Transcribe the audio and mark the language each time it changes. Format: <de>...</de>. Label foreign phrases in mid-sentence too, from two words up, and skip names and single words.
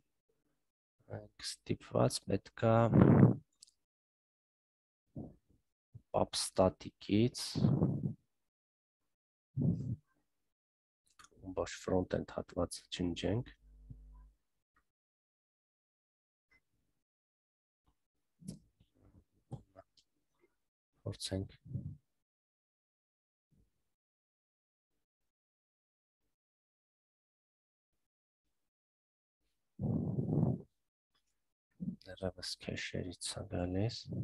<hy>ստիպված պետքա pub static-ից ոչ front-end հատվածը ջնջենք, փորձենք դեռևս քեշերից է գալիս։</hy>